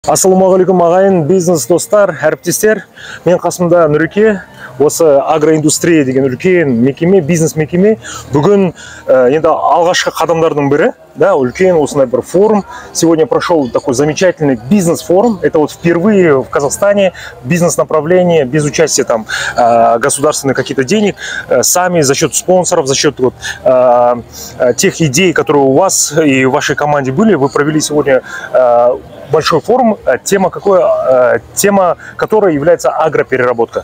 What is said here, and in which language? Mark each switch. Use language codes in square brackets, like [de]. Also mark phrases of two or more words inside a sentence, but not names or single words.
[kk] Ассалаумағалейкум ағайын, бизнес достар, әріптестер. Мен қасымда Нұреке, осы агроиндустрия деген үлкен мекеме, бизнес мекеме. Бүгін енді алғашқы қадамдардың бірі, да, үлкен осындай бір форум. [ru] Сегодня прошел такой замечательный бизнес-форум. Это вот впервые в Казахстане бизнес-направление, без участия там государственных каких-то денег, сами за счет спонсоров, за счет вот, тех идей, которые у вас и в вашей команде были. Вы провели сегодня большой форум, тема которой является агропереработка.